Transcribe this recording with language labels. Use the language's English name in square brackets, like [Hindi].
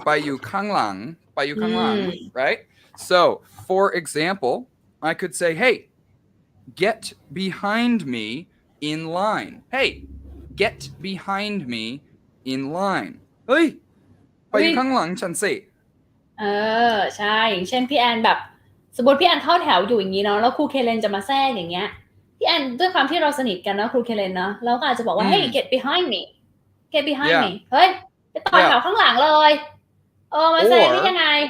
[Thai] ไปอยู่ข้างหลัง right? [English] So, for example, I could say, hey, get behind me in line. Hey, get behind me in line. [Thai] เฮ้ยไปอยู่ข้างหลังฉันสิ ใช่อย่างเช่นพี่แอนแบบสมมติพี่แอนเข้าแถวอยู่อย่างนี้เนาะแล้วครูเคเลนจะมาแทรกอย่างเงี้ยพี่แอนด้วยความที่เราสนิทกันนะครูเคเลนเนาะเราก็อาจจะบอกว่า [English] hey get behind me get behind me [Thai] เฮ้ยไปต่อแถวข้างหลังเลยมาแซงได้ยังไง